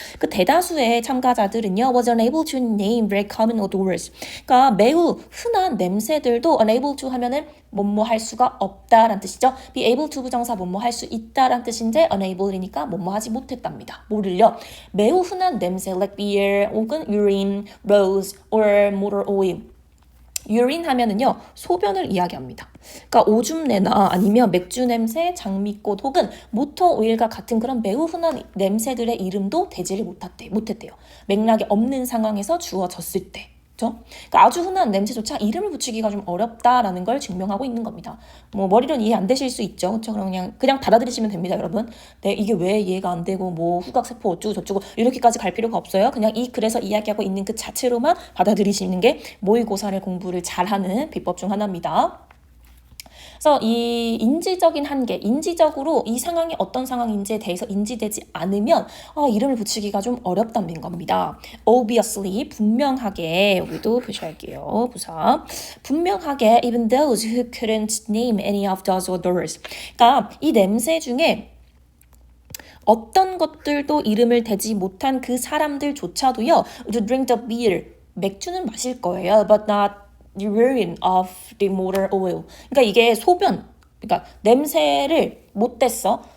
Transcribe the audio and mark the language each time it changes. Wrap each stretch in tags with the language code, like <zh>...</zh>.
<ko>그 대다수의 참가자들은요,</ko> <en>was unable to name very common odors.</en> <ko>그러니까 매우 흔한 냄새들도 unable to 하면은 뭐뭐 할 수가 없다라는 뜻이죠. be able to 부정사 뭐뭐 할 수 있다라는 뜻인데 unable이니까 뭐뭐 하지 못했답니다. 뭐를요? 매우 흔한 냄새</ko> <en>like beer 혹은 urine, rose or motor oil.</en> <ko>유린 하면은요, 소변을 이야기합니다. 그러니까 오줌내나 아니면 맥주 냄새, 장미꽃 혹은 모터 오일과 같은 그런 매우 흔한 냄새들의 이름도 대지를 못했대요. 맥락이 없는 상황에서 주어졌을 때. 그러니까 아주 흔한 냄새조차 이름을 붙이기가 좀 어렵다라는 걸 증명하고 있는 겁니다. 머리로는 이해 안 되실 수 있죠. 그렇죠? 그냥 받아들이시면 됩니다, 여러분. 네, 이게 왜 이해가 안 되고 후각세포 어쩌고 저쩌고 이렇게까지 갈 필요가 없어요. 그냥 이 글에서 이야기하고 있는 그 자체로만 받아들이시는 게 모의고사를 공부를 잘하는 비법 중 하나입니다. 그래서 이 인지적인 한계, 인지적으로 이 상황이 어떤 상황인지에 대해서 인지되지 않으면 이름을 붙이기가 좀 어렵다는 겁니다.</ko> <en>Obviously,</en> <ko>분명하게, 여기도 표시할게요. 부사. 분명하게,</ko> <en>even those who couldn't name any of those odors.</en> <ko>그러니까 이 냄새 중에 어떤 것들도 이름을 대지 못한 그 사람들조차도요,</ko> <en>to drink the beer,</en> <ko>맥주는 마실 거예요,</ko> <en>but not urine of the motor oil.</en> <ko>그러니까 이게 소변, 그러니까 냄새를 못 댔어.</ko>